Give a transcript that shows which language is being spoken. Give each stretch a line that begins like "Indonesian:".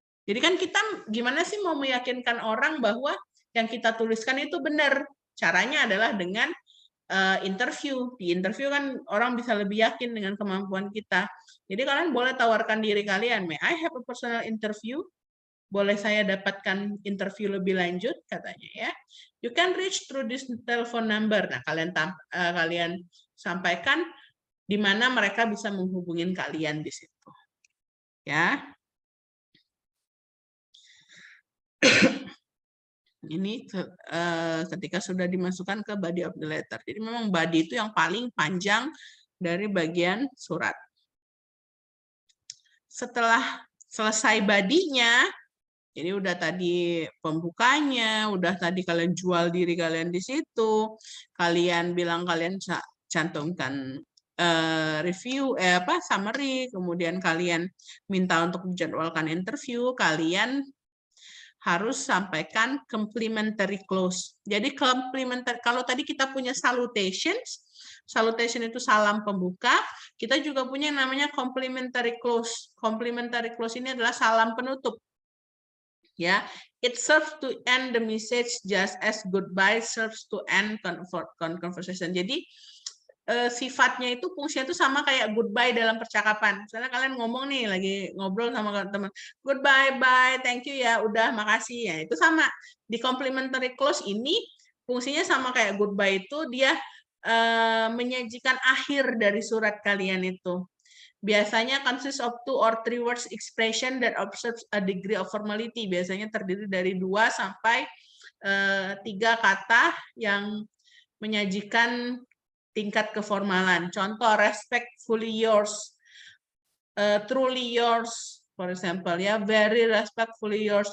Indonesian: Jadi kan kita gimana sih mau meyakinkan orang bahwa yang kita tuliskan itu benar. Caranya adalah dengan interview. Di interview kan orang bisa lebih yakin dengan kemampuan kita. Jadi kalian boleh tawarkan diri kalian,
English: may I have a personal interview?
Indonesian: Boleh saya dapatkan interview lebih lanjut, katanya ya.
English: You can reach through this telephone number.
Indonesian: Nah, kalian sampaikan di mana mereka bisa menghubungi kalian di situ. Ya. Ini ketika sudah dimasukkan ke body of the letter. Jadi memang body itu yang paling panjang dari bagian surat. Setelah selesai body-nya, jadi udah tadi pembukanya, udah tadi kalian jual diri kalian di situ, kalian bilang kalian cantumkan review, summary, kemudian kalian minta untuk dijadwalkan interview, kalian harus sampaikan complimentary clause. Jadi complimentary, kalau tadi kita punya salutations, salutation itu salam pembuka, kita juga punya yang namanya complimentary clause. Complimentary clause ini adalah salam penutup.
English: Ya, it serves to end the message just as goodbye serves to end conversation.
Indonesian: Jadi sifatnya itu fungsinya itu sama kayak goodbye dalam percakapan. Misalnya kalian ngomong nih lagi ngobrol sama teman, goodbye, bye, thank you ya, udah makasih ya. Itu sama. Di complimentary clause ini fungsinya sama kayak goodbye, itu dia menyajikan akhir dari surat kalian itu.
English: Biasanya consists of 2 or 3 words expression that observes a degree of formality.
Indonesian: Biasanya terdiri dari 2 sampai 3 kata yang menyajikan tingkat keformalan.
English: Contoh, respectfully yours, truly yours, for example, ya, very respectfully yours.